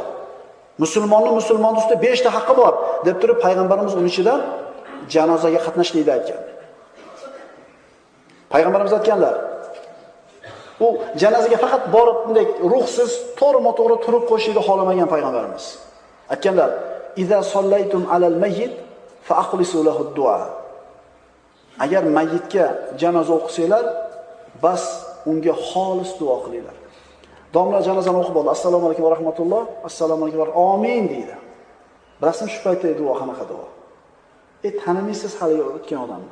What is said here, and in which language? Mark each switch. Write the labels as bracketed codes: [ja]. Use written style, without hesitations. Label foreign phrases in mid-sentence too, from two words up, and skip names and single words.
[uz] Musulmonni ustida 5 ta haqqi bor deb turib payg'ambarimiz uning ichidan janozaga qatnashlikni aytgan. Payg'ambarimiz aytganlar: u janozaga faqat borib bunday ruhsiz, to'g'ri-to'g'ri turib qo'yishni xohlamagan payg'ambarimiz. Aytganlar: [ar] "إذا صليتم على الميت فأخلصوا له الدعاء." [uz] Agar mayyitga janoza o'qisanglar, bas unga xolis duo qilinglar. Domla janozani o'qib oldi. [ar] السلام عليكم ورحمة الله. السلام عليكم وآمين [uz] deydi. Bilasizmi shu paytda duo qanaqa duo? Tanimaysiz hali o'tgan odamni.